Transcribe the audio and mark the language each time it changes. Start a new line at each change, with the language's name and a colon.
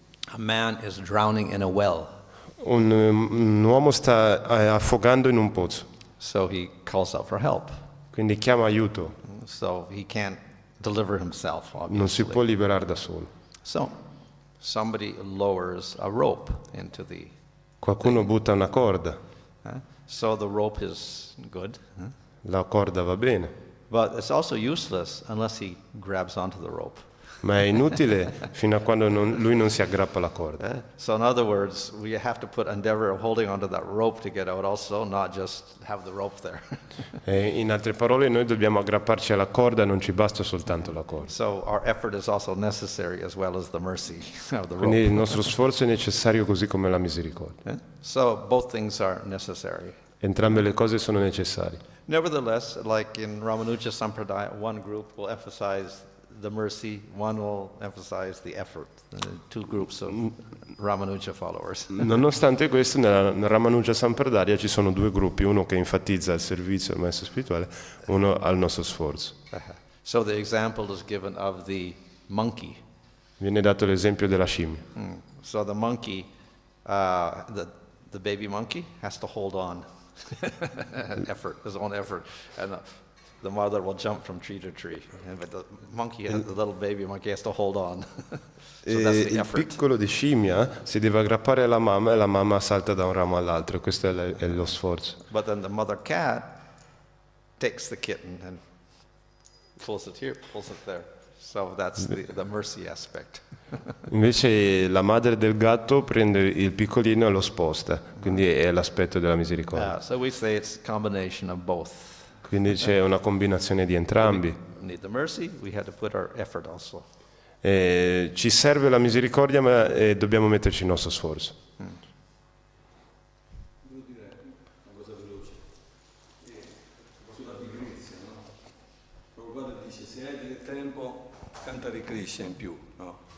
English: A man is drowning in a well.
Italian: un uomo sta affogando in un pozzo,
English: So he calls out for help.
Italian: quindi chiama aiuto,
English: So he can't deliver himself,
Italian: non si può
English: obviously.
Italian: liberare da solo.
English: So somebody lowers a rope into the,
Italian: Qualcuno butta una corda,
English: so the rope is good,
Italian: la corda va bene,
English: but it's also useless unless he grabs onto the rope.
Italian: ma è inutile fino a quando lui non si aggrappa alla corda.
English: So in other words, we have to put endeavor of holding onto that rope to get out also, not just have the rope there.
Italian: In altre parole, noi dobbiamo aggrapparci alla corda, non ci basta soltanto la corda.
English: So our effort is also necessary as well as the mercy of the
Italian: Quindi il
English: rope.
Italian: nostro sforzo è necessario così come la misericordia.
English: So both things are necessary.
Italian: Entrambe le cose sono necessarie.
English: Nevertheless, like in Ramanuja Sampradaya, one group will emphasize the mercy, one will emphasize the effort. Two groups of Ramanuja followers.
Italian: Nonostante questo, nella Ramanuja Sampradaya ci sono due gruppi, uno che enfatizza il servizio al maestro spirituale, uno al nostro sforzo.
English: So the example is given of the monkey.
Italian: Viene dato l'esempio della scimmia.
English: So the monkey, the baby monkey has to hold on, effort, his own effort, and the mother will jump from tree to tree, but the little baby monkey has to hold on. So that's the
Italian: Il
English: effort.
Italian: piccolo di scimmia si deve aggrappare alla mamma e la mamma salta da un ramo all'altro, questo è lo sforzo.
English: But then the mother cat takes the kitten and pulls it here, pulls it there. So that's the mercy aspect.
Italian: Invece la madre del gatto prende il piccolino e lo sposta, quindi è l'aspetto della misericordia.
English: So we say it's a combination of both.
Italian: Quindi c'è una combinazione di entrambi.
English: We need the mercy, we had to put our effort also.
Italian: Ci serve la misericordia, ma dobbiamo metterci il nostro sforzo. Devo dire una cosa veloce. Sulla pigrizia, no? Prabhupada dice, se hai del tempo, canta di Krishna in più, no?